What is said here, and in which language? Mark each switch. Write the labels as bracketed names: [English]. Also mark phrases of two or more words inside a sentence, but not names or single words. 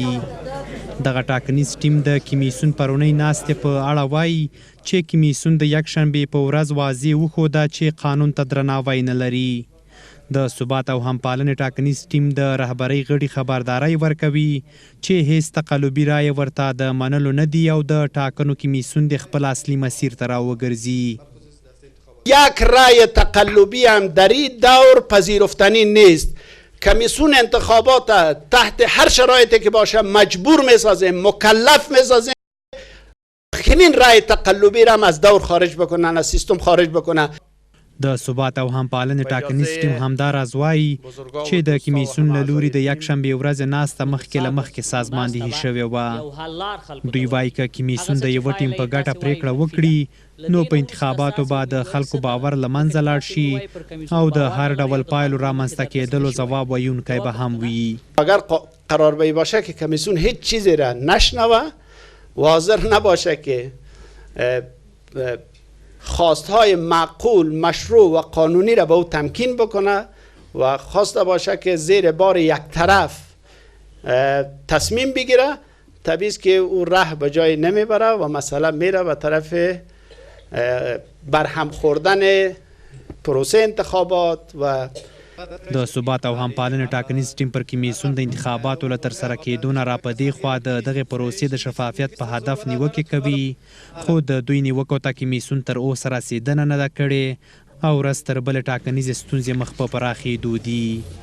[Pashto] دغه ټاکنیز ټیم د کمیسیون پرونۍ ناستې په اړه وایي چې کمیسیون د یکشنبې په ورځ واضح وښوده چې قانون ته درناوی نه لري. د ثبات او همپالنې ټاکنیز ټیم د رهبرۍ غړي خبرداری ورکوي چې هیڅ تقلبي رایه ورته د منلو نه دي او د ټاکنو کمیسیون د خپل اصلي مسیر ته راوګرځي. [Persian] یک رای تقلبی هم در این دور پذیرفتنی نیست. کمیسیون انتخابات تحت هر شرایطی که باشه مجبور میسازیم، مکلف میسازیم همین رای تقلبی را هم از دور خارج بکنن، از سیستم خارج بکنن. [Pashto] د ثبات او همپالنې ټاکنیز ټیم همداراز وایي چې د کمیسیون له لوري د یکشنبې ورځې ناسته مخکې له مخکې سازماندهي شوې وه. دوی وایي که کمیسیون د یوه ټیم په ګټه پریکړه وکړي نو په انتخاباتو به د خلکو باور له منځه لاړ شي او د هر ډول پایلو رامنځته کېدلو ځواب ویونکی به هم وي. [Persian] اگر قرار به باشه که کمیسیون هیچ چیزی را نشنوه و حاضر نباشه که خواستهای معقول، مشروع و قانونی را به او تمکین بکنه و خواسته باشه که زیر بار یک طرف تصمیم بگیره، طبیعی است که او راه به جای نمیبره و مسئله میره به طرف برهم خوردن پروسه انتخابات. و [Pashto] د ثبات او همپالنې ټاکنیز ټیم پر کمیسیون د انتخاباتو له ترسره کېدو نه را په دې خوا د دغې پروسې د شفافیت په هدف نیوکې کوي، خو د دوی نیوکو ته کمیسیون تر اوسه رسېدنه نه ده کړې او ورځ تر بلې ټاکنیزې ستونزې مخ په پراخېدو دي.